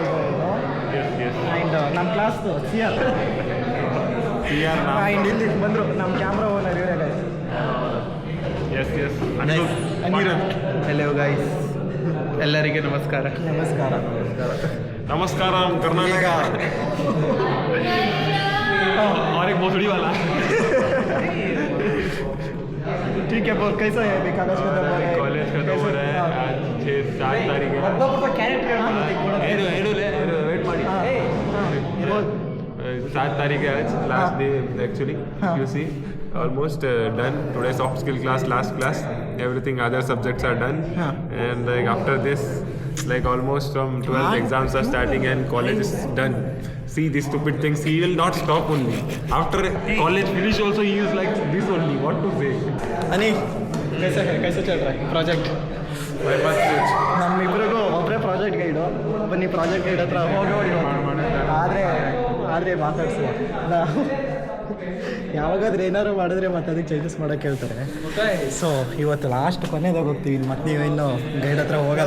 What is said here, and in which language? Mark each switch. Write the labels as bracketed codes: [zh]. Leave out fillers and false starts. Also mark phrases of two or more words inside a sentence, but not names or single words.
[kn] ಆ್ಯಂಡ್ ನಮ್ಮ ಕ್ಲಾಸ್ದು CR ಆ್ಯಂಡ್ ಇಲ್ಲಿ ಬಂದರು ನಮ್ಮ [en] camera owner [kn] ಇವರೇ ಗೈಸ್. ಅನಿರುದ್ಧ್. [en] hello guys, [kn] ಎಲ್ಲರಿಗೆ ನಮಸ್ಕಾರ. ನಮಸ್ಕಾರ ಕರ್ನಾಟಕ. [hi] और एक भोसड़ी वाला. ठीक है, बोल कैसा है अभी कॉलेज खत्म हो रहा है? कॉलेज खत्म हो रहा है. आज 6-7 तारीख है. [kn] ಒಬ್ಬೊಬ್ಬ ಕ್ಯಾರೆಕ್ಟರ್ [hi] वेट ಮಾಡಿ. 7 तारीख है आज, [en] last day actually. You see almost done. Today soft skill class, last class. Everything other subjects are done. And like after this, like almost from 12th exams are starting and college is done. See these stupid things, he will not stop only. After college finish also he is like this only. What to say? [hi] अनी कैसे चल रहा है प्रोजेक्ट? [kn] ನಮ್ಮಿಬ್ಬರಿಗೂ ಒಬ್ಬರೇ [en] project guide. [kn] ಬನ್ನಿ [en] project guide [kn] ಹತ್ರ ಹೋಗಿ ಆದರೆ ಮಾತಾಡ್ಸುವ. ಯಾವಾಗಾದ್ರೂ ಏನಾದ್ರು ಮಾಡಿದ್ರೆ ಮತ್ತೆ ಅದಕ್ಕೆ ಚೇಂಜಸ್ ಮಾಡೋಕ್ಕೆ ಹೇಳ್ತಾರೆ. ಸೊ ಇವತ್ತು ಲಾಸ್ಟ್ ಕೊನೆದಾಗ ಹೋಗ್ತೀವಿ. ಮತ್ತು ನೀವು ಇನ್ನು ಗೈಡ್ ಹತ್ರ ಹೋಗಲ್ಲ.